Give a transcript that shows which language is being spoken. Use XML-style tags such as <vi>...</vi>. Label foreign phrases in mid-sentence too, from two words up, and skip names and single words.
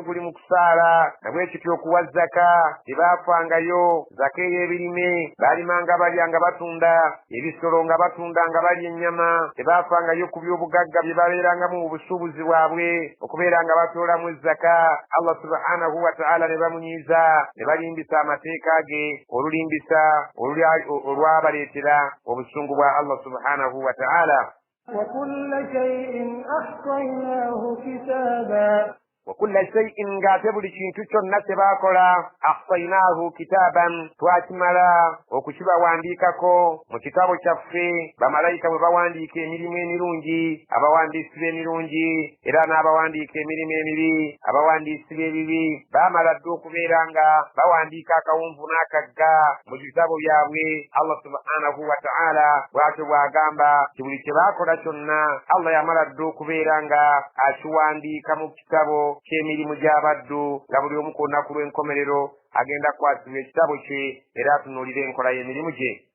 <lg>guli mu kusaala nabwe kityo okuwa zaka tebaafangayo zaka ey'ebirime baalimanga balya nga batunda ebisolo nga batunda nga balya ennyama tebaafangayo ku by'obugagga bye babeerangamu mu busuubuzi bwabwe okubeera nga batoolamu zaka</lg> <ar>الله سبحانه وتعالى</ar> <lg>ne bamunyiiza ne balimbisa amateeka ge olulimbisa olwabaleetera obusungu bwa</lg> <ar>الله سبحانه وتعالى وكل شيء</ar> <lg>ng'ate buli kintu kyonna kye baakola</lg> <ar>أحصيناه كتابا</ar> <lg>twakimala okukibawandiikako mu kitabo kyaffe bamalayika bwe bawandiika emirimu emirungi abawandiisi b'emirungi era n'abawandiika emirimu emibi abawandiisi b'ebibi baamala dde okubeera nga bawandiika akawunvu n'akagga mu bitabo byabwe</lg> <ar>الله سبحانه وتعالى</ar> <lg>bw'atyo bw'agamba ti buli kye baakola kyonna Allah yamala dde okubeera nga akiwandiika mu kitabo ky'emirimu gy'abaddu nga buli omu ku lunaku lw'enkomerero agenda kukwasibwa ekitabo kye era atunuulira enkola y'emirimu gye</lg>